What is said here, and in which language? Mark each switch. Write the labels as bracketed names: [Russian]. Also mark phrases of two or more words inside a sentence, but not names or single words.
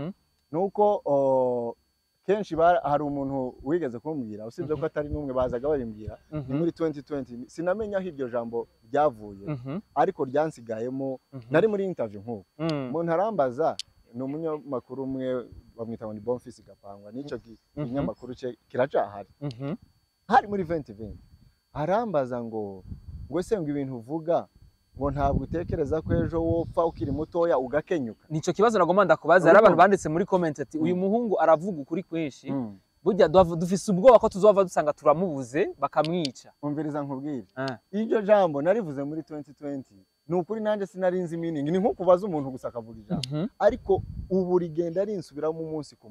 [Rundi] nuko kenshi hari umuntu wigeze kumbwira usibye ko atari numwe bazaga barimbwira ni muri 2020 sinamenya aho iryo jambo ryavuye ariko ryansigayemo nari muri interview nk'uko umuntu arambaza ni umunyamakuru umwe bamwita ngo ni Bonfils Gapangwa n'icyo kinyamakuru cye kiracahari hari muri 2020 arambaza ngo se ngo ibintu uvuga ngo ntabwo utekereza ko ejo wopfa ukiri mutoya ugakenyuka nico kibazo nagomba ndakubaza ari abantu banditse muri comment ati uyu muhungu aravuga ukuri kwinshi burya dufise ubwoba ko tuzova dusanga turamubuze bakamwica umviriza nkubwire iryo jambo narivuze muri 2020 nukuri nanje sinarinzi meaning ni nko kubaza umuntu gusa akavuga ijambo ariko ubu rigenda rinsubiramo umunsi ku